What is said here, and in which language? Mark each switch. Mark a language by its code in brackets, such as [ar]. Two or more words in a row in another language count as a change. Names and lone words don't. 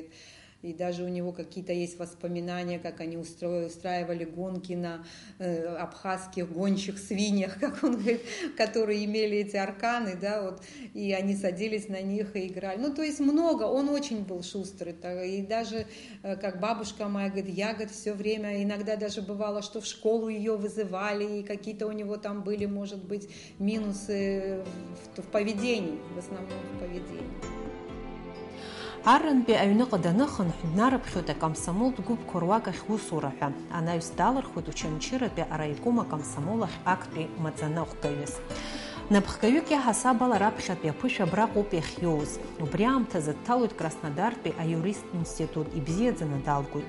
[ru] И даже у него какие-то есть воспоминания, как они устраивали гонки на абхазских гончих свиньях, как он говорит, которые имели эти арканы, да, вот, и они садились на них и играли. Ну, то есть много, он очень был шустрый. И даже, как бабушка моя говорит, я, говорит, все время, иногда даже бывало, что в школу ее вызывали, и какие-то у него там были, может быть, минусы в поведении, в основном в поведении. [ab] Аррантәи аҩныҟа даныхынҳә, днарыԥхьоит акомсомолтә гәыԥқәа руак ахь усура ҳәа. Анаҩс далырхуеит Очамчыратәи араиком акомсомол ахь актәи маӡаныҟәгаҩыс. Напхгаҩык иаҳасаб ала раԥхьатәи аԥышәа абраҟоуп иахьиоуз. Убри аамҭазы дҭалоит Краснодартәи аиурист институт, ибзиаӡаны далгоит.